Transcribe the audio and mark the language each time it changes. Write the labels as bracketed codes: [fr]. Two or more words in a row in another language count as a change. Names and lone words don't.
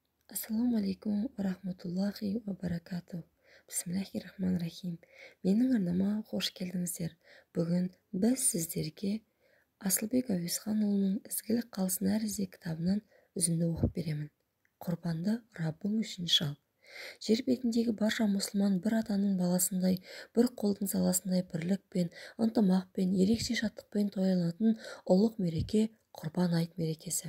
[ar] السلام عليكم ورحمة الله وبركاته بسم الله الرحمن الرحيم. [kk] Менің арнама қош келдіңіздер. Бүгін біз сіздерге Асылбек Әуезханұлының «Ізгілік қалсын әр ізде» кітабынан үзінді оқып беремін. Құрбанды Раббың үшін шал. Жер бетіндегі барша мұсылман бір атаның баласындай, бір қолдың саласындай бірлікпен, ынтымақпен, ерекше шаттықпен тойланатын ұлық мереке Құрбан айт мерекесі.